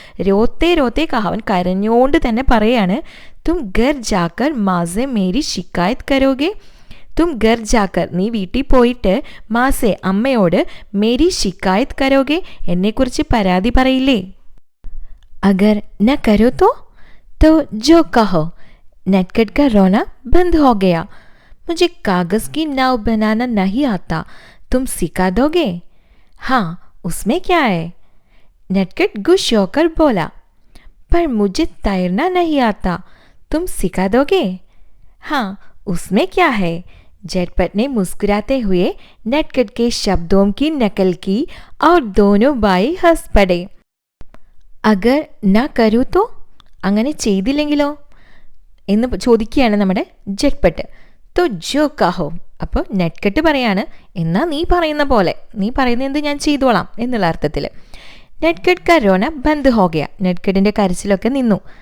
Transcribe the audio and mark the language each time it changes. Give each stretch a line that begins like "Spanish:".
Hindi: രോത്തെ രോത്തെ കഹ,
Malayalam: അവൻ കരഞ്ഞുകൊണ്ട് തന്നെ പറയാണ്,
Hindi: തും ഘർ ജാക്കർ മാസെ മേരി ശിക്കായത് കരോഗെ, തും ഘർ ജാക്കർ,
Malayalam: നീ വീട്ടിൽ പോയിട്ട്, മാസെ, അമ്മയോട്,
Hindi: മേരി ശിക്കായത് കരോഗെ,
Malayalam: എന്നെക്കുറിച്ച് പരാതി പറയില്ലേ?
Hindi: അഗർ ന കരോ തോ ജോ കഹോ. നെഡ്ഗഡ് കാ रोना बंद हो गया. मुझे कागज की नाव बनाना नहीं आता, तुम सिखा दोगे? हाँ, उसमें क्या है? നെഡ്ഗഡ് गुस्स होकर बोला, पर मुझे तैरना नहीं आता, तुम सिखा दोगे? हाँ, उसमें क्या है? झटपट ने मुस्कुराते हुए നെഡ്ഗഡ് के शब्दों की नकल की और दोनों भाई हंस पड़े. അഗർ ന കരൂ തോ,
Malayalam: അങ്ങനെ ചെയ്തില്ലെങ്കിലോ എന്ന് ചോദിക്കുകയാണ് നമ്മുടെ ജഡ്പട്ട്.
Hindi: തോ ജോ കഹോ,
Malayalam: അപ്പോൾ നെഡ്ഗഡ് പറയാണ്, എന്നാൽ നീ പറയുന്ന പോലെ, നീ പറയുന്ന എന്ത് ഞാൻ ചെയ്തോളാം എന്നുള്ള അർത്ഥത്തിൽ.
Hindi: നെഡ്ഗഡ് കാ രോന ബന്ദ് ഹോ ഗയ,
Malayalam: നെഡ്ഗഡിൻ്റെ കരച്ചിലൊക്കെ നിന്നു.